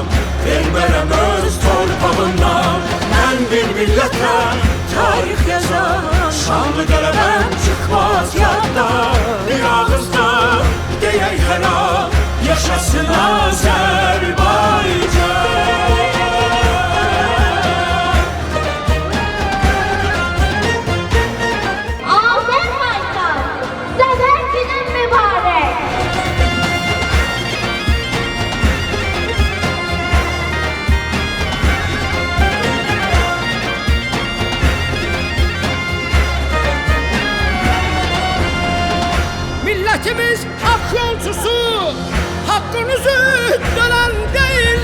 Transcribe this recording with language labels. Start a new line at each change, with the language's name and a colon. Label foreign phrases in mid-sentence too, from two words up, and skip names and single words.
Azerbaijani: Vermərəm öz torpağından. Ben bir millətəm, tarih yazan. Şanlı qələbəm çıxmaz yadda. Bir ağızda deyək hər an, yaşasın Azərbaycan.
Turkish: Azerbaycan, Zafer günün mübarek. Milletimiz hak yolcusu, hakkınızı dönen değil.